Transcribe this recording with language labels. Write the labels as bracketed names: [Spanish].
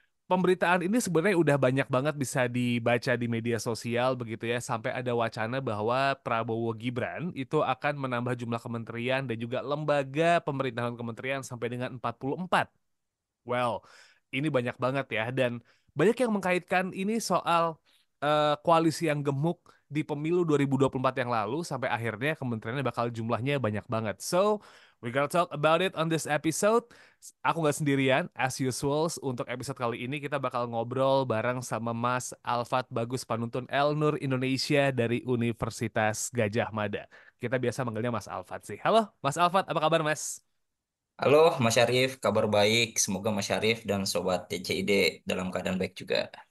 [Indonesian] Pemberitaan ini sebenarnya udah banyak banget bisa dibaca di media sosial begitu ya, sampai ada wacana bahwa Prabowo Gibran itu akan menambah jumlah kementerian dan juga lembaga pemerintahan kementerian sampai dengan 44. Well, ini banyak banget ya, dan banyak yang mengkaitkan ini soal koalisi yang gemuk di pemilu 2024 yang lalu sampai akhirnya kementeriannya bakal jumlahnya banyak banget. [English] So, we gonna talk about it on this episode. [Indonesian] Aku nggak sendirian, [English] as usual. [Indonesian] Untuk episode kali ini kita bakal ngobrol bareng sama Mas Alfat Bagus Panuntun Elnur Indonesia dari Universitas Gajah Mada. Kita biasa manggilnya Mas Alfat sih. Halo, Mas Alfat, apa kabar Mas? Halo Mas Syarif, kabar baik. Semoga Mas Syarif dan Sobat TCID dalam keadaan baik juga.